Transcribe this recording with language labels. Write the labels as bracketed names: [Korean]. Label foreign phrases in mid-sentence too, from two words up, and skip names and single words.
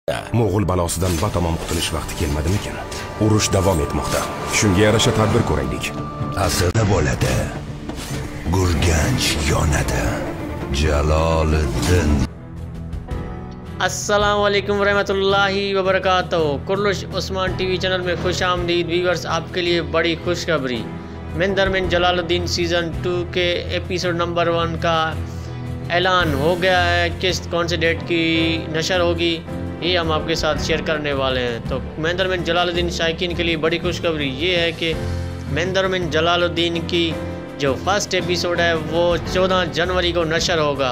[Uzbek] Mo'g'ul balosidan batamom qutulish vaqti kelmadimikin? Urush davom etmoqda. Shunga yarasha tadbir ko'raylik. Asrda bo'ladi. Gurganch yonadi. Jaloliddin. [Arabic] السلام عليكم ورحمة الله وبركاته. [Urdu] کورلش عثمان ٹی وی چینل میں خوش آمدید ویورز۔ آپ کے لیے بڑی خوشخبری، مندر میں جلال الدین سیزن 2 کے [English] episode number [Urdu] 1 کا اعلان ہو گیا ہے. کس کون سے ڈیٹ کی نشر ہوگی یہ ہم آپ کے ساتھ شیئر کرنے والے ہیں. تو مندر میں جلال الدین شائقین کے لیے بڑی خوشخبری یہ ہے کہ مندر میں جلال الدین کی جو [English] first episode [Urdu] ہے وہ 14 جنوری کو نشر ہوگا.